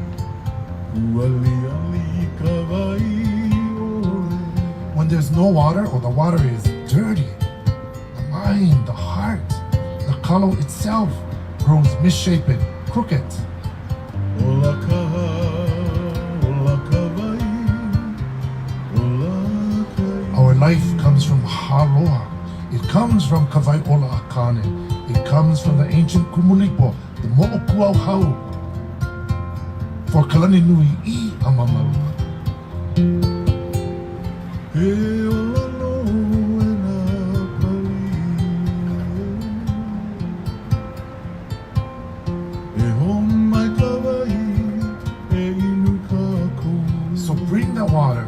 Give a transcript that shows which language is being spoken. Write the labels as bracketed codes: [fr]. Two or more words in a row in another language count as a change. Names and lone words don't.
[en] When there's no water or the water is dirty, the mind, the heart, the kalo itself grows misshapen, crooked. Our life comes from haloa. It comes from [haw] kawaiʻola akane. [en] It comes from the ancient kumulipo, the moʻokuau hau. [haw] For kalani nui I amamalu. [en] So bring the water.